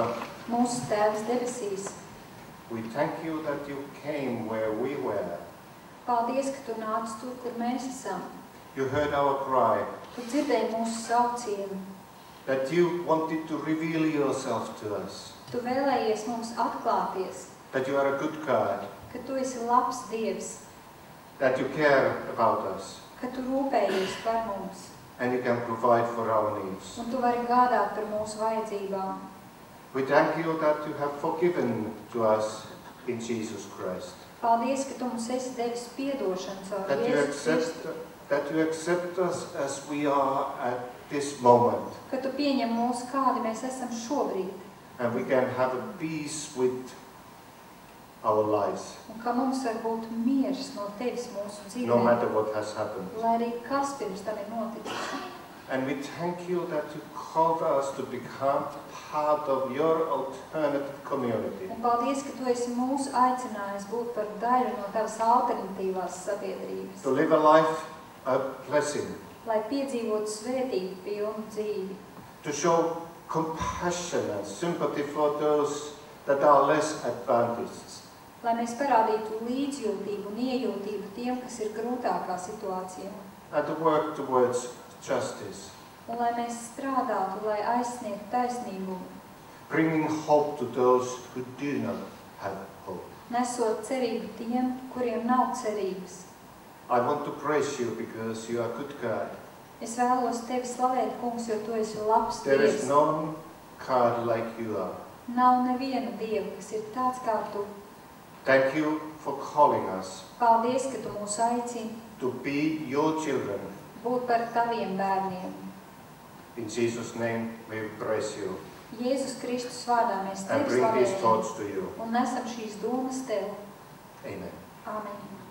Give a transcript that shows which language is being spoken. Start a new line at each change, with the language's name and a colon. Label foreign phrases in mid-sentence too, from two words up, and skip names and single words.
Latvian: Mūsu Tēvs debesīs,
English: we thank you that you came where we were.
Latvian: paldies, ka Tu nāc tur, kur mēs esam.
English: You heard our cry,
Latvian: Tu dzirdēji mūsu saucienu.
English: that you wanted to reveal yourself to us,
Latvian: Tu vēlējies mums atklāties,
English: that you are a good God,
Latvian: ka Tu esi labs Dievs,
English: that you care about us,
Latvian: ka Tu rūpējies par mums,
English: and you can provide for our needs.
Latvian: un Tu vari gādāt par mūsu vajadzībām.
English: We thank you that you have forgiven to us in Jesus Christ,
Latvian: Paldies, ka Tu mums esi devis piedošanu caur
English: that you accept us as we are at this moment,
Latvian: ka Tu pieņem mūs, kādi mēs esam šobrīd,
English: and we can have a peace with our lives,
Latvian: un ka mums var būt miers no Tevis mūsu
English: no
Latvian: dzīvē,
English: matter what has happened.
Latvian: lai arī kas pirms tam ir noticis.
English: And we thank you that you called us to become part of your alternative community.
Latvian: Un paldies, ka Tu esi mūs aicinājis būt par daļu no Tavas alternatīvās sabiedrības,
English: To live a life of blessing,
Latvian: lai piedzīvotu svētību pilnu dzīvi,
English: to show compassion and sympathy for those that are less advantaged,
Latvian: lai mēs parādītu līdzjūtību un iejūtību tiem, kas ir grūtākā situācijā,
English: and to work towards justice,
Latvian: un lai mēs strādātu, lai aizsniegtu taisnību,
English: bringing hope to those who do not have hope.
Latvian: nesot cerību tiem, kuriem nav cerības.
English: I want to praise you because you are a good God.
Latvian: Es vēlos Tevi slavēt, Kungs, jo Tu esi labs
English: There is
Latvian: Dievs.
English: none God like you are.
Latvian: Nav neviena Dieva, kas ir tāds kā Tu.
English: Thank you for calling us
Latvian: Paldies, ka Tu mūs aicini
English: to be your children.
Latvian: būt par Taviem bērniem.
English: In Jesus' name we praise you
Latvian: Jēzus Kristus vārdā mēs
English: and
Latvian: Tevi
English: bring these
Latvian: slavējam
English: thoughts to you.
Latvian: un nesam šīs domas Tev.
English: Amen.
Latvian: Āmen.